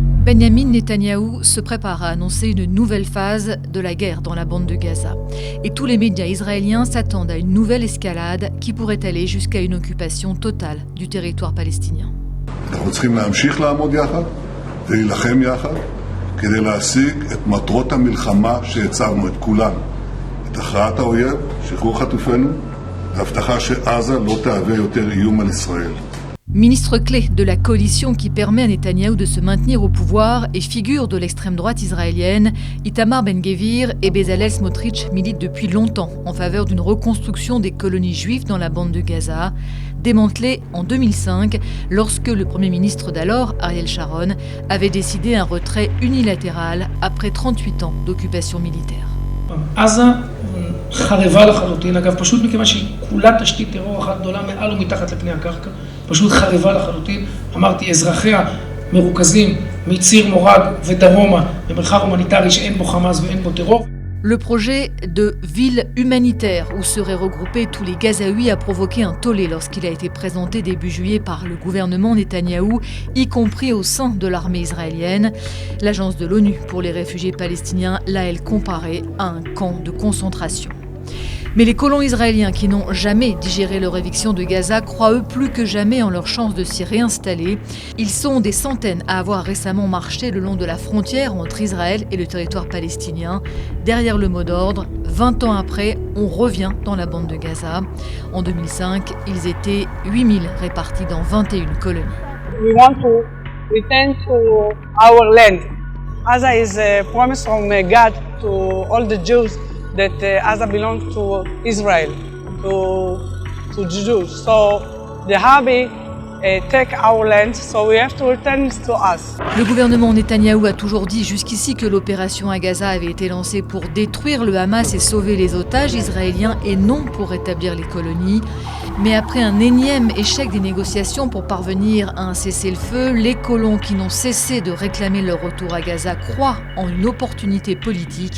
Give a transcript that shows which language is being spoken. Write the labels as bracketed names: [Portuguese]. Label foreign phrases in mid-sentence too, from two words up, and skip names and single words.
[French] Benjamin Netanyahou se prépare à annoncer une nouvelle phase de la guerre dans la bande de Gaza. Et tous les médias israéliens s'attendent à une nouvelle escalade qui pourrait aller jusqu'à une occupation totale du territoire palestinien. [Hebrew] אנחנו צריכים להמשיך לעמוד יחד ולהילחם יחד כדי להשיג את מטרות המלחמה שהצבנו את כולן. את הכרעת האויב, שחרור חטופינו, והבטחה שעזה לא תהווה יותר איום על ישראל. [French] Ministre clé de la coalition qui permet à Netanyahou de se maintenir au pouvoir et figure de l'extrême droite israélienne, Itamar Ben-Gvir et Bezalel Smotrich militent depuis longtemps en faveur d'une reconstruction des colonies juives dans la bande de Gaza, démantelée en 2005 lorsque le Premier ministre d'alors, Ariel Sharon, avait décidé un retrait unilatéral après 38 ans d'occupation militaire. [Hebrew] עזה חרבה לחלוטין, אגב, פשוט מכיוון שהיא כולה תשתית טרור אחת גדולה מעל ומתחת לפני הקרקע, פשוט חרבה לחלוטין. אמרתי, אזרחיה מרוכזים מציר מורג ודרומה במרחב הומניטרי שאין בו חמאס ואין בו טרור. [French] Le projet de ville humanitaire où seraient regroupés tous les Gazaouis a provoqué un tollé lorsqu'il a été présenté début juillet par le gouvernement Netanyahou, y compris au sein de l'armée israélienne. L'agence de l'ONU pour les réfugiés palestiniens l'a, elle, comparé à un camp de concentration. Mais les colons israéliens qui n'ont jamais digéré leur éviction de Gaza croient eux plus que jamais en leur chance de s'y réinstaller. Ils sont des centaines à avoir récemment marché le long de la frontière entre Israël et le territoire palestinien. Derrière le mot d'ordre, 20 ans après, on revient dans la bande de Gaza. En 2005, ils étaient 8000 répartis dans 21 colonies. [English] We want to return to our land. Gaza is a promise from God to all the Jews that Gaza belongs to Israel, to Jews. So the Habi take our land, so we have to return it to us. [French] Le gouvernement Netanyahou a toujours dit jusqu'ici que l'opération à Gaza avait été lancée pour détruire le Hamas et sauver les otages israéliens et non pour rétablir les colonies. Mais après un énième échec des négociations pour parvenir à un cessez-le-feu, les colons qui n'ont cessé de réclamer leur retour à Gaza croient en une opportunité politique.